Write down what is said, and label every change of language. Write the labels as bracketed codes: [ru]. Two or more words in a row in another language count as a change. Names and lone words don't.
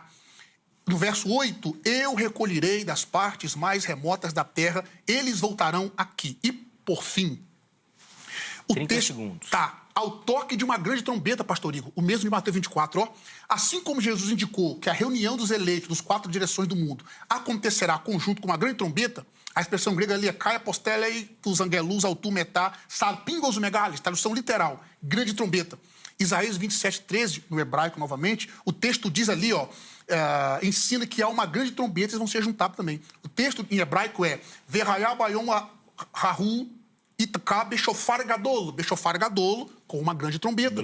[pt] No verso 8, eu recolherei das partes mais remotas da terra, eles voltarão aqui. E, por fim, o 30 texto segundos. tá ao toque de uma grande trombeta, pastor Igor, o mesmo de Mateus 24, ó. Assim como Jesus indicou que a reunião dos eleitos dos 4 direções do mundo acontecerá conjunto com uma grande trombeta, a expressão grega ali é [el] καὶ ἀποστελεῖ τοὺς ἀγγέλους αὐτοῦ μετὰ σάλπιγγος μεγάλης, [pt] tradução literal, grande trombeta. Isaías 27, 13, no hebraico novamente, o texto diz ali, ó, ensina que há uma grande trombeta e eles vão ser juntados também. O texto em hebraico é [he] והיה ביום ההוא יתקע בשופר גדול, [pt] com uma grande trombeta.